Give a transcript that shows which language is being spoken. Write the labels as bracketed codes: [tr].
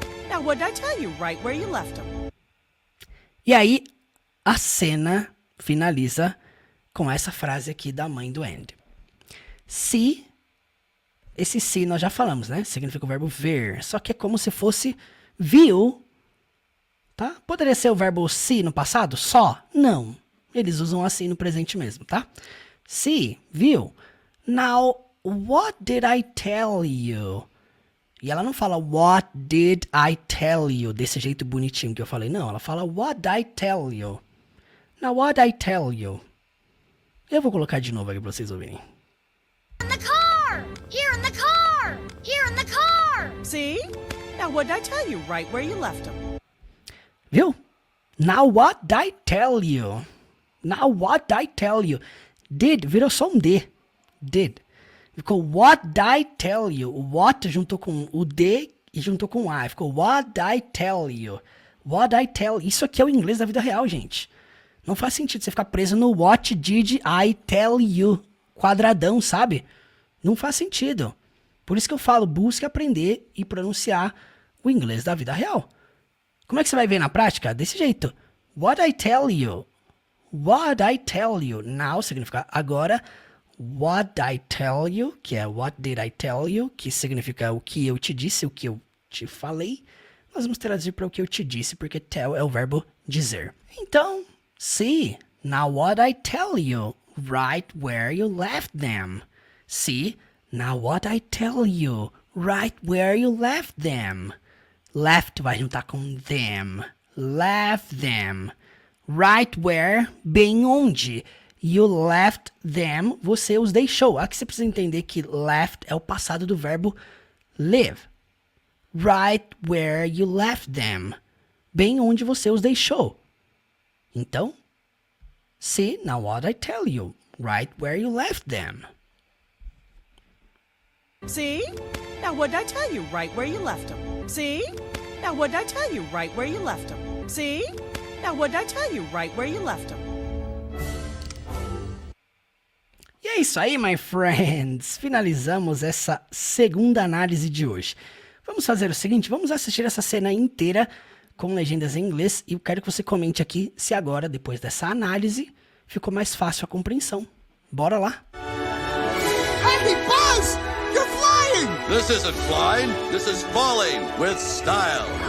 [en] Now, what did I tell you right where you left them? [pt] E aí, a cena finaliza com essa frase aqui da mãe do Andy. Se, esse se nós já falamos, né? Significa o verbo ver, só que é como se fosse viu, tá? Poderia ser o verbo se no passado, só? Não, eles usam assim no presente mesmo, tá? Se, viu. [en] Now, what did I tell you? [pt] E ela não fala [en] what did I tell you, [pt] desse jeito bonitinho que eu falei, não, ela fala what did I tell you. [en] Now, what did I tell you? [pt] Eu vou colocar de novo aqui pra vocês ouvirem. [en] In the car! Here in the car! Here in the car! See? Now, what did I tell you right where you left them? Viu? Now what did I tell you? Now what did I tell you? [pt] Did virou só um D. Did. [en] Ficou what did I tell you? [pt] O what juntou com o D e juntou com o I. [en] Ficou what did I tell you? What did I tell you? [pt] Isso aqui é o inglês da vida real, gente. Não faz sentido você ficar preso no [en] what did I tell you? [pt] Quadradão, sabe? Não faz sentido. Por isso que eu falo, busque aprender e pronunciar o inglês da vida real. Como é que você vai ver na prática? Desse jeito. [en] What I tell you. What I tell you. [pt] Now significa agora. [en] What I tell you, [pt] que é [en] what did I tell you, [pt] que significa o que eu te disse, o que eu te falei. Nós vamos traduzir para o que eu te disse, porque tell é o verbo dizer. [en] Então, see. Now what I tell you. Right where you left them. See? Now what I tell you. Right where you left them. Left [pt] vai juntar com [en] them. Left them. Right where, [pt] bem onde. [en] You left them, [pt] você os deixou. Aqui você precisa entender que left é o passado do verbo live. [en] Right where you left them. [pt] Bem onde você os deixou. [en] Então, see, now what I tell you. Right where you left them. See? Now, what did I tell you right where you left them? See? Now, what did I tell you right where you left them? See? Now, what did I tell you right where you left them? [pt] E é isso aí, [en] my friends. [pt] Finalizamos essa segunda análise de hoje. Vamos fazer o seguinte, vamos assistir essa cena inteira com legendas em inglês e eu quero que você comente aqui se agora, depois dessa análise, ficou mais fácil a compreensão. Bora lá? [en] Hey, Buzz! You're flying! This isn't flying, this is falling with style.